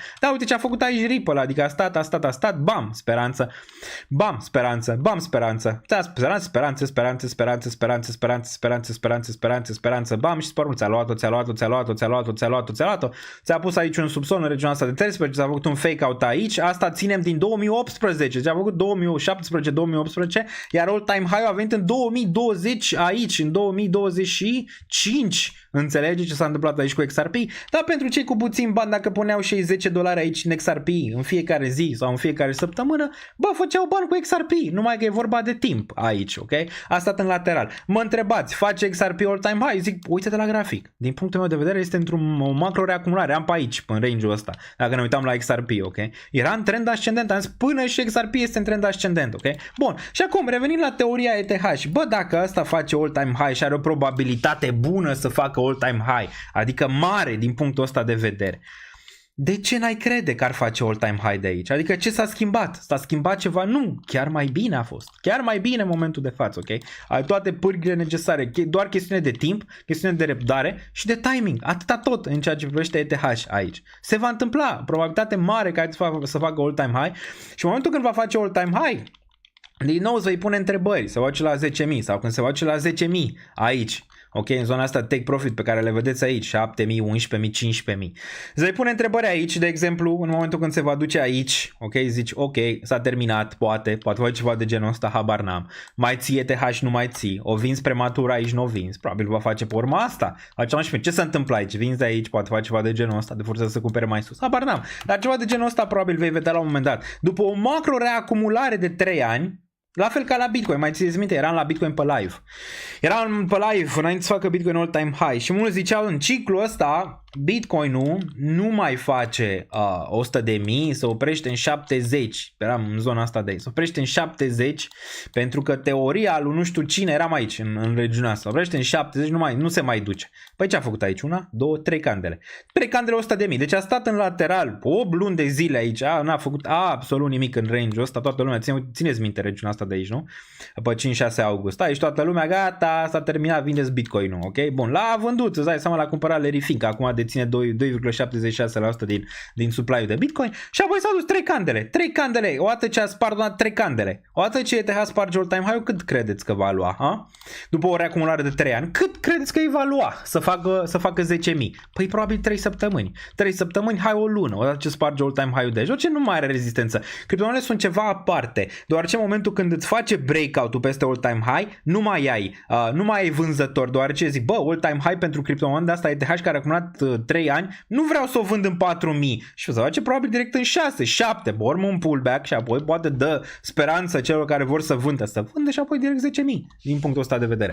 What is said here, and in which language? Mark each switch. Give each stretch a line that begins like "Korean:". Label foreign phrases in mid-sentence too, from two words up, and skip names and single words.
Romanian: Dar uite ce a făcut aici Ripple, adică a stat, bam, speranță, bam, și spărul, ți-a luat-o, ți-a pus aici un subsol în regiunea asta de 13, ți-a făcut un
English: fake out
Romanian: aici, asta ținem din 2018, ți-a făcut 2017-2018, iar
English: all-time high
Romanian: a venit în 2020 aici, în 2025, înțelegi ce s-a întâmplat aici cu XRP, dar pentru cei cu puțin bani, dacă puneau și $10 aici în XRP în fiecare zi sau în fiecare săptămână, bă, făceau bani cu XRP, numai că e vorba de timp aici, ok? A stat în lateral. Mă întrebați, face XRP
English: all-time high?
Romanian: Zic, uite-te la grafic. Din punctul meu de vedere este într-o macro reacumulare, am pe aici, în range-ul ăsta, dacă ne uitam la XRP, ok? Era în trend ascendent, am zis, până și XRP este în trend ascendent, ok? Bun, și acum revenind la teoria ETH, bă, dacă asta face
English: all-time high
Romanian: și are o probabilitate bună să facă
English: all-time high,
Romanian: adică mare din punctul ăsta de vedere, de ce n-ai crede că ar face
English: all-time high
Romanian: de aici? Adică ce s-a schimbat? S-a schimbat ceva? Nu, chiar mai bine a fost. Chiar mai bine în momentul de față, ok? Ai toate pârghile necesare, doar chestiune de timp, chestiune de răbdare și de timing. Atâta tot în ceea ce privește ETH aici. Se va întâmpla, probabilitate mare ca să facă
English: all-time high
Romanian: și în momentul când va face
English: all-time high,
Romanian: din nou îți vei pune întrebări, se va duce la 10.000 sau când se va duce la 10.000 aici. Ok, în zona asta
English: take profit
Romanian: pe care le vedeți aici, 7.000, 11.000, 15.000. Îți vei pune întrebări aici, de exemplu, în momentul când se va duce aici, ok, zici, ok, s-a terminat, poate face ceva de genul ăsta, habar n-am. Mai ții ETH, nu mai ții, o vinzi prematur aici, nu o vinzi, probabil va face pe urma asta. Ce se întâmplă aici? Vinzi de aici, poate face ceva de genul ăsta, de forță să cumpere mai sus, habar n-am. Dar ceva de genul ăsta probabil vei vedea la un moment dat. După o macro reacumulare de 3 ani, la fel ca la Bitcoin, mai țineți minte, eram la Bitcoin pe live. Eram pe live înainte să facă Bitcoin
English: all-time high
Romanian: și mulți ziceau în ciclul ăsta Bitcoin-ul nu mai face 100.000, se oprește în 70. Eram în zona asta de aici. Se oprește în 70 pentru că teoria lui nu știu cine, eram aici în regiunea asta. Se oprește în 70, nu se mai duce. Păi ce a făcut aici? 1, 2, 3 candele. 3 candele 100.000. Deci a stat în lateral 8 luni de zile aici. N-a făcut absolut nimic în range-ul ăsta. Toată lumea, țineți minte regiunea asta de aici, nu? Pe 5-6 august. Aici toată lumea, gata, s-a terminat, vindeți Bitcoin-ul, ok? Bun, l-a vândut, îți dai seama, l-a cumpărat Larry Fink acum deține 2,76% din supply-ul de Bitcoin și apoi s-au dus 3 candele, odată ce a spart 3 candele, odată ce ETH sparge all-time high, cât credeți că va lua? Ha? După o reacumulare de 3 ani, cât credeți că îi va lua să facă 10.000? Păi probabil 3 săptămâni. 3 săptămâni, hai o lună, odată ce sparge
English: all-time high-
Romanian: ul de jos, ce nu mai are rezistență. Criptomonedele sunt ceva aparte, deoarece în momentul când îți face breakout-ul peste
English: all-time high,
Romanian: nu mai ai vânzător, deoarece zic, bă,
English: all-time high
Romanian: pentru criptomoneda asta ETH care a acumulat 3 ani, nu vreau să o vând în 4.000 și o să face probabil direct în 6, 7, urmă un pullback și apoi poate dă speranță celor care vor să vândă și apoi direct 10.000 din punctul ăsta de vedere.